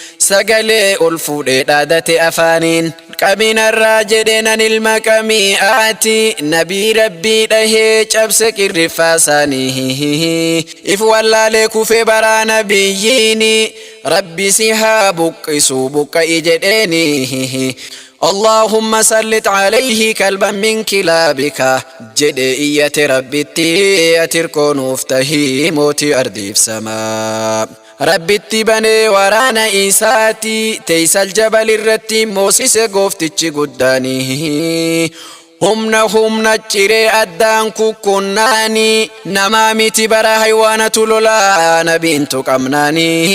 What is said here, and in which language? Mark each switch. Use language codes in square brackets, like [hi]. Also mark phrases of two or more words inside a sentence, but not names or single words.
[om] Sagalee ol fuudhee dhaadate afaaniin. "Qaminarraa," jedhee, "nan ilma qami'aati." Nabii Rabbii dhahee cabse qirriffaa isaanii. If wallaalee kufee baraa nabiyyiini. Rabbi si haa buqqisu buqqa'i jedheeni. [ar] "اللهم سلط عليه كلبا من كلابك." [om] jedhe iyyate Rabbitti, ati irkoo nuuf tahi mootii ardiif samaa. Rabbitti banee waraana isaati, Teeysal Jabal irratti moosise gooftichi guddaani. Humna humna ciree addaan kukkunnaani, namaa miti bara haywaanatu lolaa, nabiintu qabnaani.